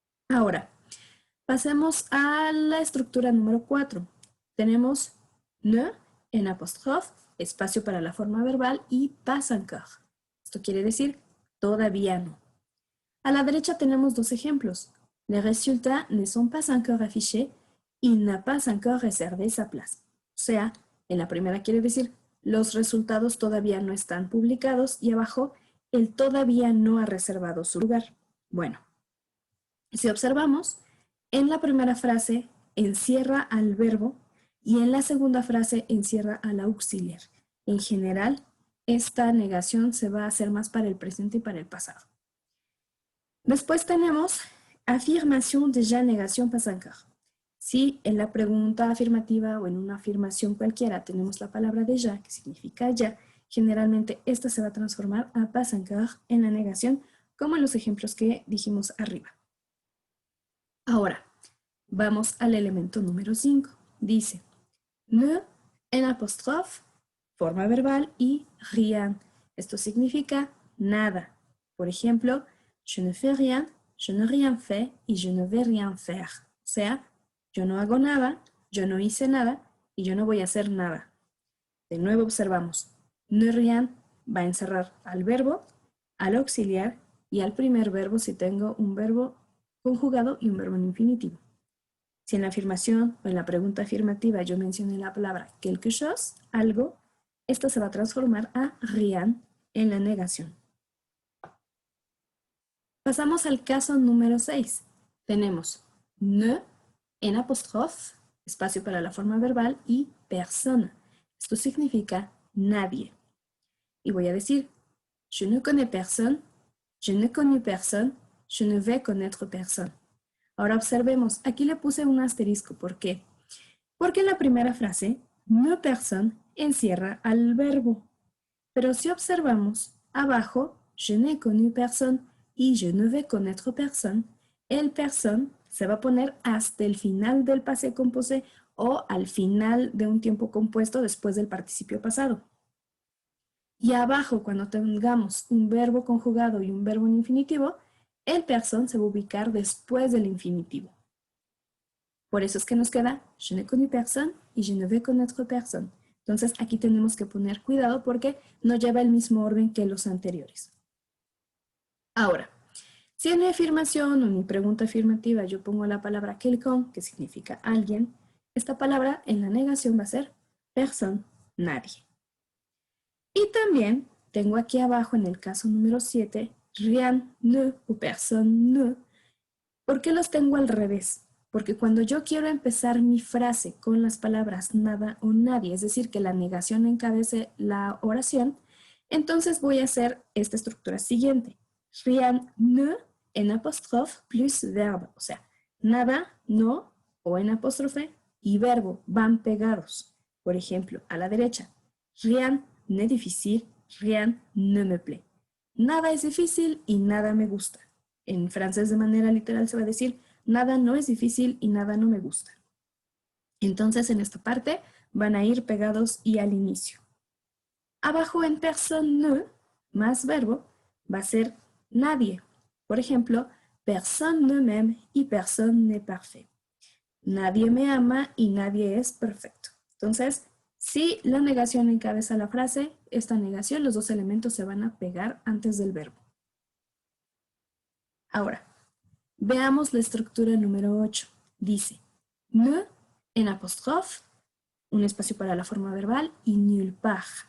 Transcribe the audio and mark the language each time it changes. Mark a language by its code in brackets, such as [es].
[es] Ahora, pasemos a la estructura número 4. Tenemos ne en apóstrofe, espacio para la forma verbal y pas encore. Esto quiere decir todavía no. A la derecha tenemos dos ejemplos. [fr] Les résultats ne sont pas encore affichés. Il n'a pas encore réservé sa place. [es] O sea, en la primera quiere decir los resultados todavía no están publicados y abajo el todavía no ha reservado su lugar. Bueno, si observamos, en la primera frase encierra al verbo y en la segunda frase encierra al auxiliar. En general, esta negación se va a hacer más para el presente y para el pasado. Después tenemos afirmación déjà, negación pas encore. Si en la pregunta afirmativa o en una afirmación cualquiera tenemos la palabra déjà, que significa ya, generalmente esta se va a transformar a pas encore en la negación, como en los ejemplos que dijimos arriba. Ahora, vamos al elemento número 5. Dice, ne en apóstrofe, forma verbal y rien. Esto significa nada. Por ejemplo, [fr] je ne fais rien, je n'ai rien fait y je ne vais rien faire. [es] O sea, yo no hago nada, yo no hice nada y yo no voy a hacer nada. De nuevo observamos, ne rien va a encerrar al verbo, al auxiliar y al primer verbo si tengo un verbo conjugado y un verbo en infinitivo. Si en la afirmación o en la pregunta afirmativa yo mencioné la palabra quelque chose, algo, esta se va a transformar a rien en la negación. Pasamos al caso número 6. Tenemos ne en apóstrofe, espacio para la forma verbal, y personne. Esto significa nadie. Y voy a decir, [fr] je ne connais personne, je ne connais personne, je ne vais connaître personne. [es] Ahora observemos, aquí le puse un asterisco. ¿Por qué? Porque en la primera frase, ne personne encierra al verbo. Pero si observamos, abajo, [fr] je n'ai connu personne y je ne vais connaître personne, [es] el personne se va a poner hasta el final del passé composé o al final de un tiempo compuesto después del participio pasado. Y abajo, cuando tengamos un verbo conjugado y un verbo en infinitivo, el personne se va a ubicar después del infinitivo. Por eso es que nos queda [fr] je n'ai connu personne y je ne vais connaître personne. [es] Entonces aquí tenemos que poner cuidado porque no lleva el mismo orden que los anteriores. Ahora, si en mi afirmación o en mi pregunta afirmativa yo pongo la palabra quelqu'un, que significa alguien, esta palabra en la negación va a ser personne, nadie. Y también tengo aquí abajo en el caso número 7, rien, ne o personne, ne. ¿Por qué los tengo al revés? Porque cuando yo quiero empezar mi frase con las palabras nada o nadie, es decir, que la negación encabece la oración, entonces voy a hacer esta estructura siguiente. Rien, ne, en apóstrofe plus verbo. O sea, nada, no, o en apóstrofe y verbo van pegados. Por ejemplo, a la derecha, [fr] rien n'est difficile, rien ne me plaît. [es] Nada es difícil y nada me gusta. En francés de manera literal se va a decir nada no es difícil y nada no me gusta. Entonces en esta parte van a ir pegados y al inicio. Abajo en personne ne, más verbo, va a ser nadie. Por ejemplo, [fr] personne ne m'aime y personne n'est parfait. [es] Nadie me ama y nadie es perfecto. Entonces, si la negación encabeza la frase, esta negación, los dos elementos se van a pegar antes del verbo. Ahora, veamos la estructura número 8. Dice, ne en apóstrofe, un espacio para la forma verbal y nulle part.